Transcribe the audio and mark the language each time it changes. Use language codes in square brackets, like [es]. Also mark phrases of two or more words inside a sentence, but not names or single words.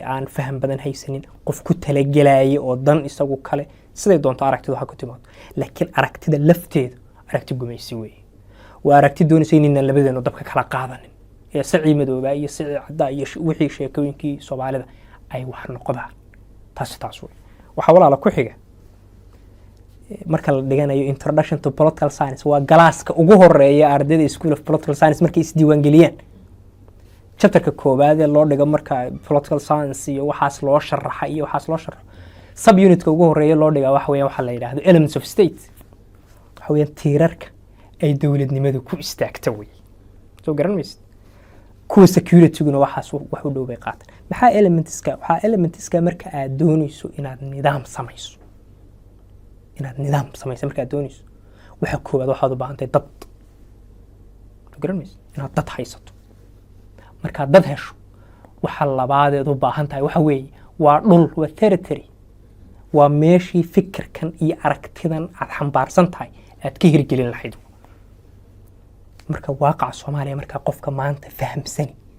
[so] aan faham badan haysanin qof ku talagelaya oo dan isagu kale siday doonto aragtida waxa ku timaado laakiin aragtida lafteedu aragti gumaysi weeye waa aragti doonaysa inaynan labadeenu dabka kala qaadanin ee sacii madoobaa iyo sacii caddaa iyo wixii sheekooyinkii soomaalida ay wax noqdaan taas wey waxaa walaala ku xiga marka la dhiganayo introduction [en] to political science [so] waa galaaska ugu horeeya ardayda [en] school of political science [so] markay isdiiwaan geliyaan chapterka koobaad ee loo dhigo marka [en] political science [so] iyo waxaas loo sharaxa iyo waxaas loo sharaxo sub unitka ugu horeeya loo dhigaa waxa weeyaan waxa la yiraahdo [en] elements of state [so] waxa weeyaan tiirarka ay dawladnimadu ku istaagto way soo garanaysid kuwa security-guna waxaas wax u dhow bay qaataan maxaa elementska marka aad doonayso inaad nidaam samayso marka aad doonayso waxa koobaad waxaad u baahan tahay dad soo garanaysid inaad dad haysato marka dad hesho waxa labaadeed u baahan tahay waxa weeye waa dhul waa territory waa meeshii fikirkan iyo aragtidan aad xambaarsan tahay aad ka hirgelin lahayd marka waaqaca Soomaaliya marka qofka maanta fahamsan